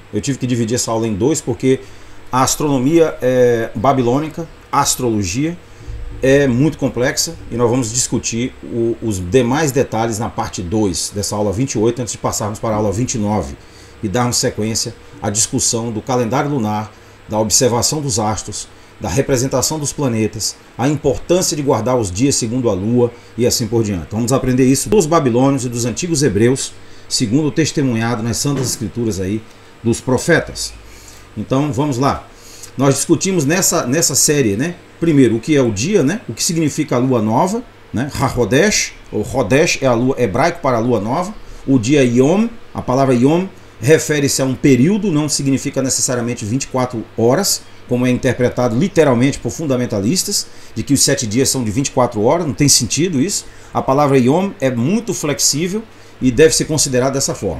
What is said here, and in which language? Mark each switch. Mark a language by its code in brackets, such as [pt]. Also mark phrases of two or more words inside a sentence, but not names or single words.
[pt] Eu tive que dividir essa aula em 2 porque a astronomia babilônica, a astrologia, é muito complexa e nós vamos discutir os demais detalhes na parte 2 dessa aula 28, antes de passarmos para a aula 29 e darmos sequência à discussão do calendário lunar, da observação dos astros, da representação dos planetas, a importância de guardar os dias segundo a lua e assim por diante. Vamos aprender isso dos babilônios e dos antigos hebreus, segundo o testemunhado nas santas escrituras aí dos profetas. Então vamos lá. Nós discutimos nessa série, né? Primeiro, o que é o dia, né? O que significa a lua nova, né? Ha-Hodesh, ou Hodesh é a lua hebraico para a lua nova. O dia Yom, a palavra Yom refere-se a um período, não significa necessariamente 24 horas, como é interpretado literalmente por fundamentalistas, de que os 7 dias são de 24 horas, não tem sentido isso. A palavra Yom é muito flexível e deve ser considerada dessa forma.